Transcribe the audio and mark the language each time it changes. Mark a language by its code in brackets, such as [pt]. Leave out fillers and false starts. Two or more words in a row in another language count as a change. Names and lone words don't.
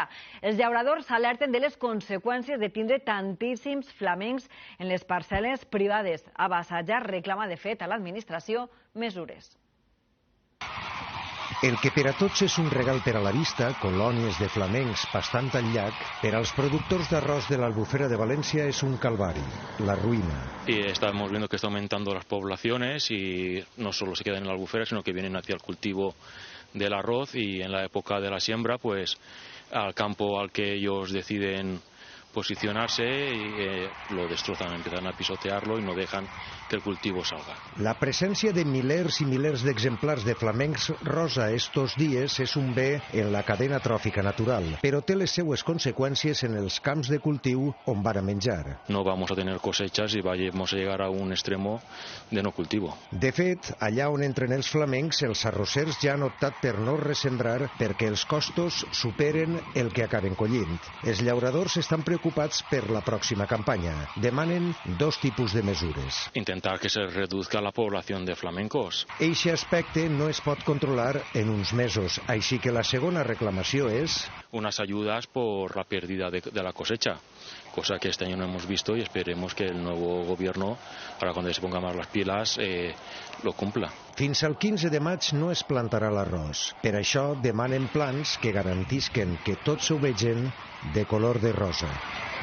[ca] Els llauradors alerten de les conseqüències de tindre tantíssims flamencs en les parcel·les privades. Abassajar reclama de fet a l'administració mesures. El que per a tots és un regal per a la vista, colònies de flamencs pastant al llac, per als productors d'arròs de l'Albufera de València és un calvari, la ruïna. [es] Y estamos viendo que está aumentando las poblaciones y no solo se quedan en la Albufera, sino que vienen hacia el cultivo del arroz y en la época de la siembra, pues al campo al que ellos deciden posicionarse y lo destrozan, empiezan a pisotearlo y no dejan que el cultivo salga. [ca] La presència de milers i milers d'exemplars de flamencs rosa estos dies és un bé en la cadena tròfica natural, però té les seues conseqüències en els camps de cultiu on van a menjar. [es] No vamos a tener cosechas y vamos a llegar a un extremo de no cultivo. [ca] De fet, allà on entren els flamencs, els arrossers ja han optat per no resembrar perquè els costos superen el que acaben collint. Els llauradors estan preocupats per la pròxima campanya. Demanen dos tipus de mesures. [es] Intentar que se reduzca la población de flamencos. [ca] Eixe aspecte no es pot controlar en uns mesos, així que la segona reclamació és [es] unas ayudas por la pérdida de la cosecha, cosa que este año no hemos visto y esperemos que el nuevo gobierno, ahora cuando se ponga más las pilas, lo cumpla. [ca] Fins al 15 de maig no es plantarà l'arròs. Per això demanen plans que garantisquen que tots ho vegin de color de rosa.